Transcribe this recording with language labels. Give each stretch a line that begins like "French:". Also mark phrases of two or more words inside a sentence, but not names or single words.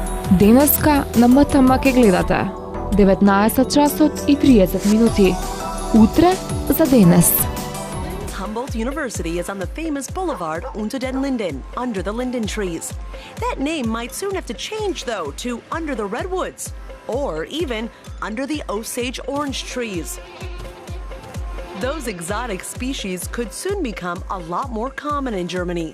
Macedonian: Денеска на МТМ ке гледате 19 часот и 30 минути. Утре за денес.
English: Humboldt University is on the famous boulevard Unter den Linden, under the linden trees. That name might soon have to change, though, to Under the Redwoods, or even Under the Osage orange trees. Those exotic species could soon become a lot more common in Germany.